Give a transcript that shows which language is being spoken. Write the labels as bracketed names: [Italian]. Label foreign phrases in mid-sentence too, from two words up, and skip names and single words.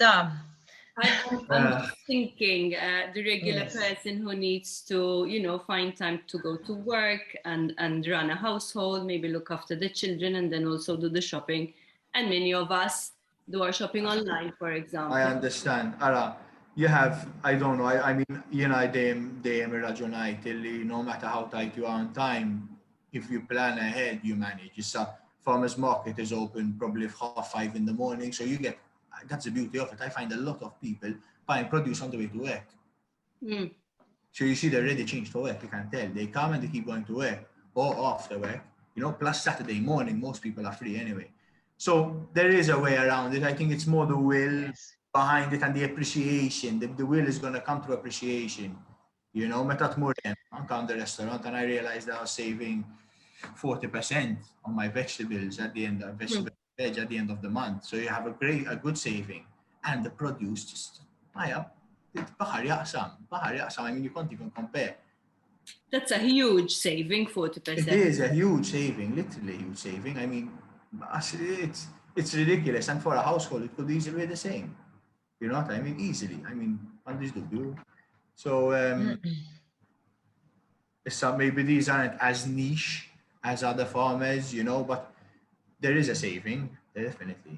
[English] I'm just thinking the regular person who needs to, you know, find time to go to work and run a household, maybe look after the children, and then also do the shopping. And many of us do our shopping online, for example. I understand. Ara, you have, I don't know, I mean, you know, [Maltese] dejjem irraġunajt illi [English] no matter how tight you are on time, if you plan ahead, you manage. Farmers market is open probably 5:30 in the morning, so you get. That's the beauty of it. I find a lot of people buying produce on the way to work. So you see they're already changed for work. You can tell. They come and they keep going to work or after work. You know, plus Saturday morning, most people are free anyway. So there is a way around it. I think it's more the will behind it and the appreciation. The will is going to come through appreciation. You know, [Maltese] meta tmur [English] on the restaurant, and I realized I was saving 40% on my vegetables at the end of veg at the end of the month. So you have a good saving, and the produce just [Maltese] baħar jaqsam. [English] I mean, you can't even compare. That's a huge saving, 40%. It is a huge saving, literally huge saving. I mean, it's ridiculous, and for a household, it could easily be the same. You know what I mean? Easily. I mean, on this do. So maybe these aren't as niche as other farmers, you know, but there is a saving, definitely.